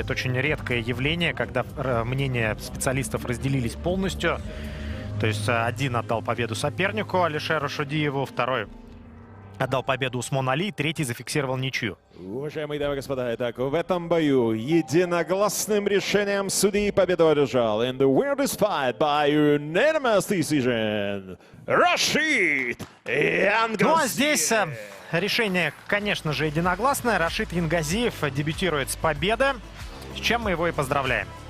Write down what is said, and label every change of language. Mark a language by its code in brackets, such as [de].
[ru] Это очень редкое явление, когда мнения специалистов разделились полностью. То есть один отдал победу сопернику Алишеру Шудиеву, второй отдал победу Усмону Али, третий зафиксировал ничью. Уважаемые дамы и господа, итак, в этом бою единогласным решением судьи победу одержал. [en] And the winner this fight by unanimous decision, Рашид Ингазиев. [ru] Ну а здесь решение, конечно же, единогласное. Рашид Ингазиев дебютирует с победы, с чем мы его и поздравляем.